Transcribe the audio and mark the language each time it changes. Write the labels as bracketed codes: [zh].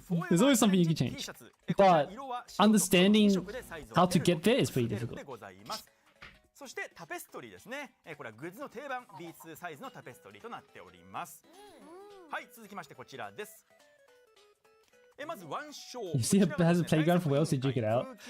[en] There's always something you can change. But understanding how to get there is pretty difficult. [ja] そしてタペストリーですね。これはグッズの定番 B2 サイズのタペストリーとなっております。はい、続きましてこちらです。まずワンショー。 [en] You see it has a playground for whales to check it out.